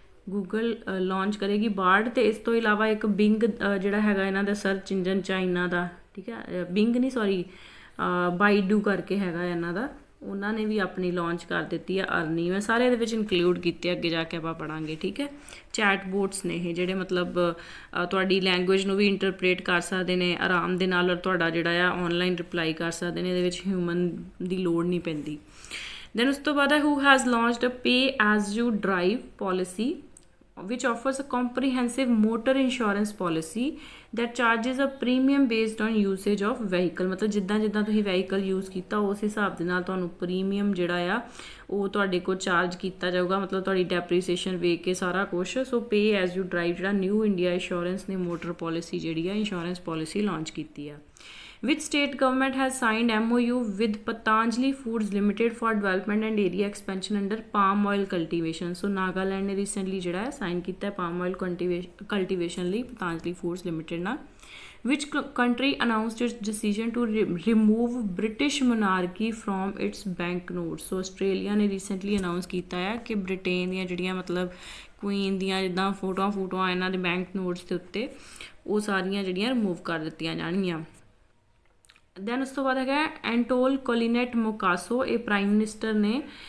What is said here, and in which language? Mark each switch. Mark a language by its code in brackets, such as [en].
[pa] Google launch ਕਰੇਗੀ bird. ਤੇ ਇਸ ਤੋਂ ਇਲਾਵਾ ਇੱਕ ਬਿੰਗ ਜਿਹੜਾ ਹੈਗਾ ਇਹਨਾਂ ਦਾ ਸਰਚ ਇੰਜਨ ਚਾਈਨਾ ਦਾ, ਠੀਕ ਹੈ, ਬਿੰਗ ਨਹੀਂ ਸੌਰੀ ਬਾਈਡੂ ਕਰਕੇ ਹੈਗਾ ਇਹਨਾਂ ਦਾ, ਉਹਨਾਂ ਨੇ ਵੀ ਆਪਣੀ ਲਾਂਚ ਕਰ ਦਿੱਤੀ ਆ ਅਰਨੀ। ਮੈਂ ਸਾਰੇ ਇਹਦੇ ਵਿੱਚ ਇਨਕਲੂਡ ਕੀਤੇ, ਅੱਗੇ ਜਾ ਕੇ ਆਪਾਂ ਪੜਾਂਗੇ। ਠੀਕ ਹੈ, ਚੈਟ ਬੋਟਸ ਨੇ ਇਹ ਜਿਹੜੇ ਮਤਲਬ ਤੁਹਾਡੀ ਲੈਂਗੁਏਜ ਨੂੰ ਵੀ ਇੰਟਰਪ੍ਰੇਟ ਕਰ ਸਕਦੇ ਨੇ ਆਰਾਮ ਦੇ ਨਾਲ ਔਰ ਤੁਹਾਡਾ ਜਿਹੜਾ ਆ ਆਨਲਾਈਨ ਰਿਪਲਾਈ ਕਰ ਸਕਦੇ ਨੇ, ਇਹਦੇ ਵਿੱਚ ਹਿਊਮਨ ਦੀ ਲੋੜ ਨਹੀਂ ਪੈਂਦੀ। [en] then [pa] ਉਸ ਤੋਂ ਬਾਅਦ [en] Who has launched a pay as you drive policy which offers a comprehensive motor insurance policy that charges a premium based on usage of vehicle। [pa] ਮਤਲਬ ਜਿੱਦਾਂ ਤੁਸੀਂ ਵਹੀਕਲ ਯੂਜ਼ ਕੀਤਾ ਉਸ ਹਿਸਾਬ ਦੇ ਨਾਲ ਤੁਹਾਨੂੰ ਪ੍ਰੀਮੀਅਮ ਜਿਹੜਾ ਆ ਉਹ ਤੁਹਾਡੇ ਕੋਲ ਚਾਰਜ ਕੀਤਾ ਜਾਊਗਾ, ਮਤਲਬ ਤੁਹਾਡੀ ਡੈਪਰੀਸੀਏਸ਼ਨ ਵੇਖ ਕੇ ਸਾਰਾ ਕੁਛ। ਸੋ ਪੇ ਐਜ਼ ਯੂ ਡਰਾਈਵ ਜਿਹੜਾ ਨਿਊ ਇੰਡੀਆ ਇੰਸ਼ੋਰੈਂਸ ਨੇ ਮੋਟਰ ਪੋਲਿਸੀ ਜਿਹੜੀ ਆ ਇੰਸ਼ੋਰੈਂਸ ਪੋਲਿਸੀ ਲਾਂਚ ਕੀਤੀ ਆ। [en] Which state government has signed MOU with Patanjali Foods Limited for development and area expansion under palm oil cultivation। [pa] So Nagaland ਨੇ recently ਜਿਹੜਾ ਹੈ sign ਕੀਤਾ ਹੈ palm oil cultivation ਲਈ ਪਤੰਜਲੀ ਫੂਡਸ ਲਿਮਿਟਡ ਨਾਲ। [en] Which country announced its decision to remove British monarchy from its banknotes। [pa] So Australia ਨੇ recently announce ਕੀਤਾ ਹੈ ਕਿ ਬ੍ਰਿਟੇਨ ਦੀਆਂ ਜਿਹੜੀਆਂ ਮਤਲਬ ਕੁਈਨ ਦੀਆਂ ਜਿੱਦਾਂ ਫੋਟੋਆਂ ਇਹਨਾਂ ਦੇ ਬੈਂਕ ਨੋਟਸ ਦੇ ਉੱਤੇ ਉਹ ਸਾਰੀਆਂ ਜਿਹੜੀਆਂ ਰਿਮੂਵ ਕਰ ਦਿੱਤੀਆਂ ਜਾਣਗੀਆਂ। ਦੈਨ ਉਸ ਤੋਂ ਬਾਅਦ ਹੈਗਾ ਐਂਟੋਲ ਕੋਲੀਨੇਟ ਮੋਕਾਸੋ, ਇਹ ਪ੍ਰਾਈਮ ਮਿਨਿਸਟਰ ਨੇ